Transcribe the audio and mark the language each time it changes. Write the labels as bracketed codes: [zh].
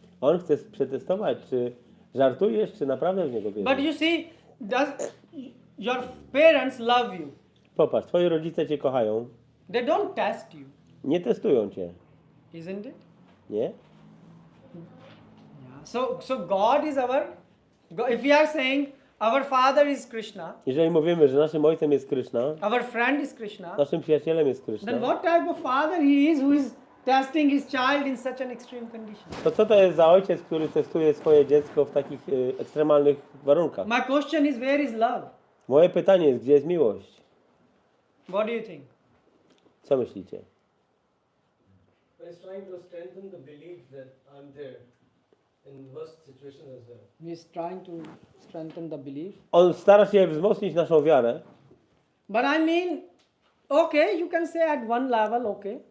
[pl] On chce przetestować, czy żartujesz, czy naprawdę w niego [en] But [pl] wierzysz. [en] you see, your parents love you. [pl] Popatrz, twoi rodzice cię kochają, [en] They don't test you, [pl] nie testują cię, [en] isn't it? [pl] nie? [en] Yeah. So God is if we are saying our father is Krishna, [pl] Jeżeli mówimy, że naszym ojcem jest Kryszna, [en] our friend is Krishna, [pl] naszym przyjacielem jest [en] then [pl] Kryszna, [en] what type of father he is who is testing his child in such an extreme condition? [pl] to co to jest za ojciec, który testuje swoje dziecko w takich ekstremalnych warunkach? [en] My question is, where is love? [pl] Moje pytanie jest, gdzie jest miłość? [en] What do you think? [pl] Co myślicie? [en] But it's trying to strengthen the belief that I'm there in worst situations as well. He is trying to strengthen the belief. [pl] On stara się wzmocnić naszą wiarę. [en] But I mean, okay, you can say at one level, okay.